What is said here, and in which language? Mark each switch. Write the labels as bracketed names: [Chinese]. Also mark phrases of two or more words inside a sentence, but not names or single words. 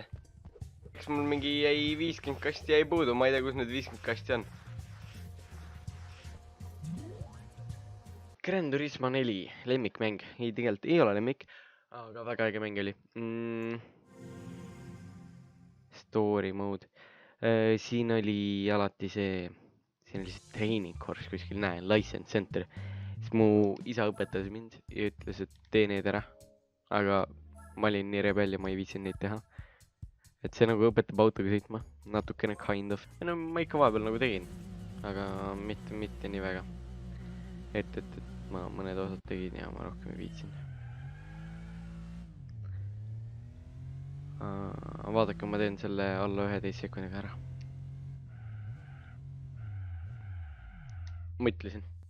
[Estonian] Eks mul mingi jäi 50 kasti jäi puudu, ma ei tea, kus need 50 kasti on. Gran Turismo 4, lemmikmäng. Ei, tegelikult ei ole lemmik, aga väga äge mäng oli. [English] Story mode. [Estonian] Siin oli alati see [English] training course [Estonian] kuskil, näen, [English] license center. [Estonian] Siis mu isa õpetas mind ja ütles, et tee need ära. Aga ma olin nii rebel ja ma ei viitsin neid teha. Et see nagu õpetab autoga sõitma. Natukene [English] kind of. [Estonian] No ma ikka vahepeal nagu tegin. Aga mitte nii väga. Et ma mõned osad tegin ja ma rohkem ei viitsin. Vaadake, ma teen selle alla 11 sekundiga ära. Mõtlesin.